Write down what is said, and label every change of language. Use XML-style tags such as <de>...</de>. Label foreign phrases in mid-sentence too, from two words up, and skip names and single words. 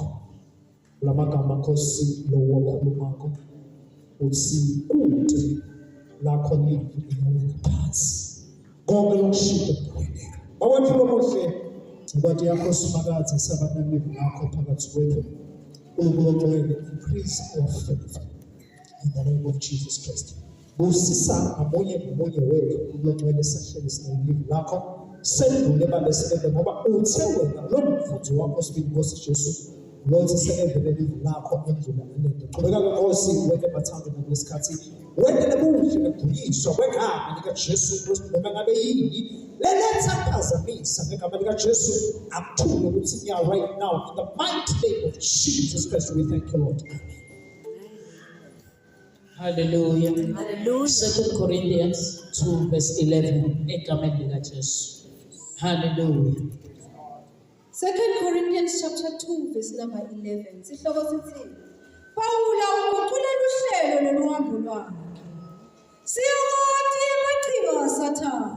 <ss>La magama Nkosi lo wakhulumako uthi kude lakho liwela phansi. Konke lokushito kuweleka. Bawethu lomuhle incwadi yakho Simakadze sabanameli nakho phakathi kwethu.</ss> <en>uNkulunkulu increase our faith in the name of Jesus Christ.</en> <ss>Busisa ngamunye ngamunye wethu uNkulunkulu esahlele sinelive lakho sendlule balesibende ngoba uthe wena lo mfundisi wakho sibili Nkosi Jesu lothi sekevele live lakho endlula elende. Qhubeka ke Nkosi wethu bathanda ngalesikhathi wena nebuhle nebuyiswa kwegama lika Jesu Kristu noma ngabe yini letha phazamisa ngegama lika Jesu akuthule ukuthi nya</ss> <en>right now in the mighty name of Jesus Christ we thank you Lord.</en> <ss>Hallelujah. Hallelujah.</ss> <en>2 Corinthians 2 verse 11.</en> <ss>Egameni lika Jesu.</ss> <en>Hallelujah. 2 Corinthians chapter 2 verse number 11.</en> <ss>Sihloko sithi, Pawula uguqulela uhlelo loluhambo lwakhe. Siyawathi amachiko asathana.</ss>